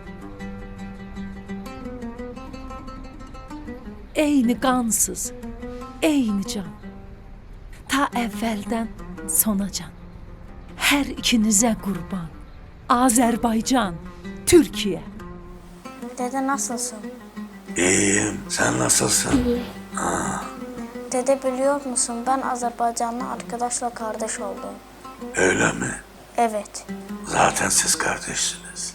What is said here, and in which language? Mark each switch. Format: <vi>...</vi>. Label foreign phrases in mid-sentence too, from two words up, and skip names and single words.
<az>Eyni qansız, eyni can. Ta əvvəldən sonacan. Hər ikinizə qurban. Azərbaycan, Türkiyə.</az> <tr>Dede nasılsın? İyiyim, sen nasılsın? Dede biliyor musun ben Azerbaycanlı arkadaşla kardeş oldum. Öyle mi? Evet. Zaten siz kardeşsiniz.</tr>